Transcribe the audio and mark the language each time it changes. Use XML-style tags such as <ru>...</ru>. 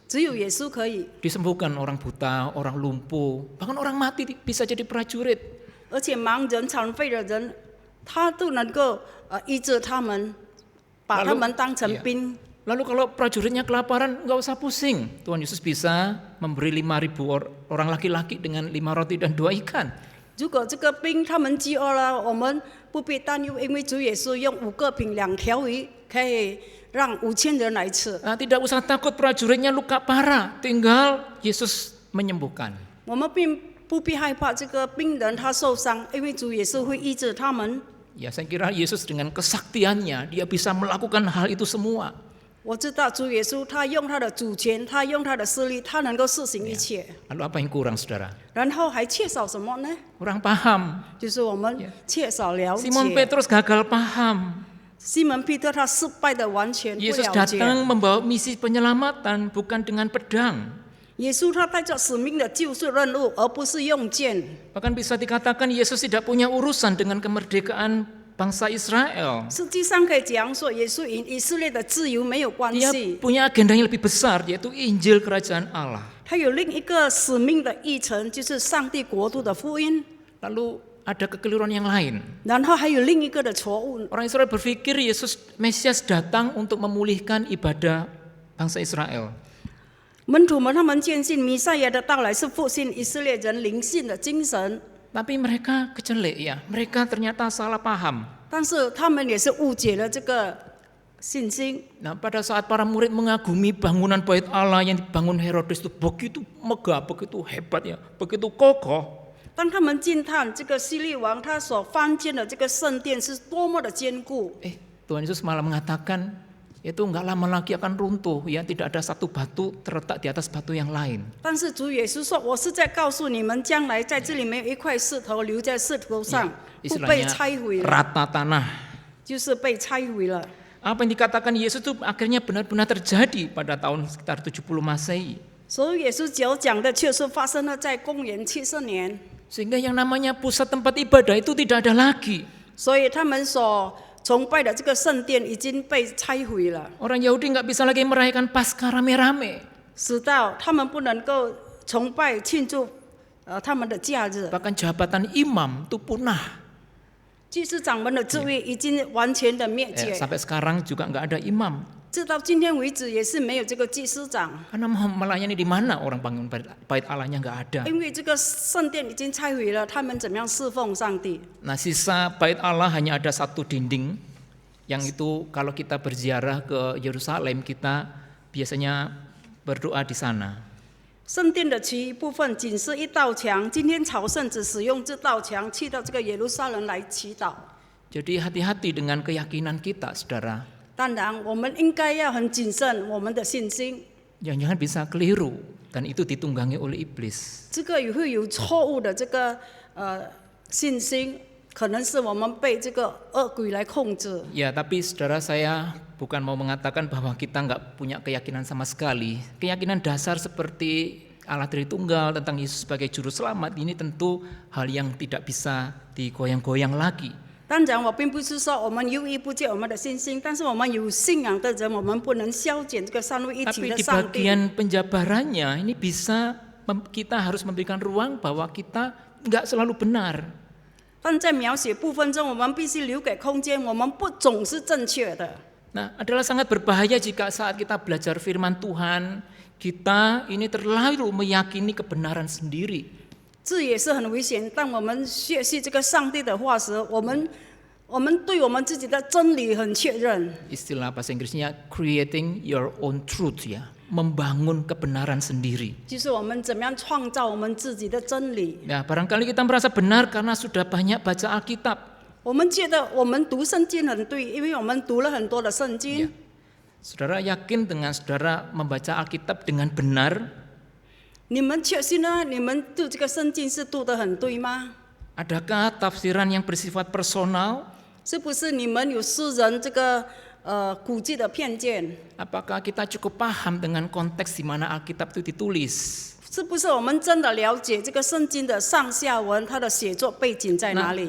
<zh>只有耶稣可以。</zh> <id>Disembuhkan orang buta, orang lumpuh, bahkan orang mati bisa jadi prajurit.</id> <zh>而且盲人、残废的人，他都能够医治他们，把他们当成兵。</zh> <id>Lalu kalau prajuritnya kelaparan, nggak usah pusing. Tuhan Yesus bisa memberi 5.000 orang laki-laki dengan 5 roti dan 2 ikan.</id> <zh>如果这个兵他们饥饿了，我们不必担忧，因为主耶稣用5个饼2条鱼，可以让5000人来吃。</zh> <id>Nah, tidak usah takut prajuritnya luka parah, tinggal Yesus menyembuhkan.</id> <zh>我们并不必害怕这个病人他受伤，因为主耶稣会医治他们。</zh> <id>Ya, saya kira Yesus dengan kesaktiannya, dia bisa melakukan hal itu semua.</id> <zh>我知道主耶稣他用他的主权，他用他的势力，他能够施行一切。</zh> <id>Lalu apa yang kurang, saudara?</id> <zh>然后还缺少什么呢？</zh> <id>Kurang paham.</id> <zh>就是我们缺少了解。</zh> <id>Simon Petrus gagal paham.</id> <zh>西门彼得他失败的完全不</zh> <id>Yesus</id> <zh>了解。</zh> <id>datang membawa misi penyelamatan, bukan dengan pedang.</id> <zh>耶稣他带着使命的救赎任务，而不是用剑。</zh> <id>Bahkan bisa dikatakan Yesus tidak punya urusan dengan kemerdekaan bangsa Israel.</id> <zh>实际上可以讲说，耶稣与以色列的自由没有关</zh> <id>Dia</id> <zh>系，</zh> <id>punya agenda yang lebih besar, yaitu Injil Kerajaan Allah.</id> <zh>他有另一个使命的议程，就是上帝国度的福音。</zh> <id>Lalu ada kekeliruan yang lain.</id> <zh>然后还有另一个的错误，</zh> <id>Orang Israel berpikir Yesus Mesias datang untuk memulihkan ibadah bangsa Israel.</id> <zh>门徒们他们坚信弥赛亚的到来是复兴以色列人灵性的精神，</zh> <id>Tapi mereka kecelek ya, mereka ternyata salah paham.</id> <zh>但是他们也是误解了这个信心。</zh> <id>Nah, pada saat para murid mengagumi bangunan bait Allah yang dibangun Herodes itu begitu megah, begitu hebat ya, begitu kokoh.</id> <zh>当他们惊叹这个希律王他所翻建的这个圣殿是多么的坚固，</zh> <id>Tuhan Yesus malah mengatakan itu nggak lama lagi akan runtuh ya, tidak ada satu batu terletak di atas batu yang lain.</id> <zh>但是主耶稣说：“我是在告诉你们，将来在这里没有一块石头留在石头上，不被</zh> <id>Istilahnya</id> <zh>拆毁了，</zh> <id>rata tanah.</id> <zh>就是被拆毁了。”</zh> <id>Apa yang dikatakan Yesus itu akhirnya benar-benar terjadi pada tahun sekitar 70 Masehi.</id> <zh>所以耶稣所讲的确实发生了在公元70年，</zh> <id>Sehingga yang namanya pusat tempat ibadah itu tidak ada lagi.</id> <zh>所以他们所崇拜的这个圣殿已经被拆毁了，</zh> <id>Orang Yahudi nggak bisa lagi merayakan Paskah rame-rame.</id> <zh>使到他们不能够崇拜庆祝他们的假日。</zh> <id>Bahkan jabatan imam itu punah.</id> <zh>祭司长们的职位已经完全的灭绝，</zh> <id>Sampai sekarang juga nggak ada imam.</id> <zh>直到今天为止也是没有这个祭司长，</zh> <id>Karena mau melayani di mana orang bangun bait Allahnya nggak ada.</id> <zh>因为这个圣殿已经拆毁了，他们怎么样侍奉上帝？</zh> <id>Nah, sisa bait Allah hanya ada satu dinding, yang itu kalau kita berziarah ke Yerusalem kita biasanya berdoa di sana.</id> <zh>圣殿的其余部分仅是一道墙，今天朝圣只使用这道墙去到这个耶路撒冷来祈祷。</zh> <id>Jadi hati-hati dengan keyakinan kita, saudara.</id> <zh>当然，我们应该要很谨慎我们的信心，</zh> <id>Jangan-jangan bisa keliru dan itu ditunggangi oleh iblis.</id> <zh>这个也会有错误的这个信心，可能是我们被这个恶鬼来控制。</zh> <id>Ya, tapi saudara, saya bukan mau mengatakan bahwa kita nggak punya keyakinan sama sekali. Keyakinan dasar seperti Allah Tritunggal, tentang Yesus sebagai juru selamat, ini tentu hal yang tidak bisa digoyang-goyang lagi.</id> <zh>当然，我并不是说我们犹豫不借我们的信心，但是我们有信仰的人，我们不能消减这个三位一体</zh> <id>Tapi</id> <zh>的</zh> <id>di</id> <zh>上帝。</zh> <id>bagian penjabarannya ini bisa kita harus memberikan ruang bahwa kita nggak selalu benar.</id> <zh>但在描写部分中，我们必须留给空间，我们不总是正确的。</zh> <id>Nah, adalah sangat berbahaya jika saat kita belajar firman Tuhan, kita ini terlalu meyakini kebenaran sendiri.</id> <zh>这也是很危险。当我们学习这个上帝的话时，我们对我们自己的真理很确认。</zh> <id>Istilah bahasa Inggrisnya</id> <en>creating your own truth</en> <id>ya, membangun kebenaran sendiri.</id> <zh>就是我们怎么样创造我们自己的真理。</zh> <id>Ya, barangkali kita merasa benar karena sudah banyak baca Alkitab.</id> <zh>我们觉得我们读圣经很对，因为我们读了很多的圣经。</zh> <id>Saudara yakin dengan saudara membaca Alkitab dengan benar?</id> <zh>你们确信呢？你们读这个圣经是读得很对吗？</zh> <id>Adakah tafsiran yang bersifat personal?</id> <zh>是不是你们有私人这个估计的偏见？</zh> <id>Apakah kita cukup paham dengan konteks di mana Alkitab itu ditulis?</id> <zh>是不是我们真的了解这个圣经的上下文，它的写作背景在哪里？</zh>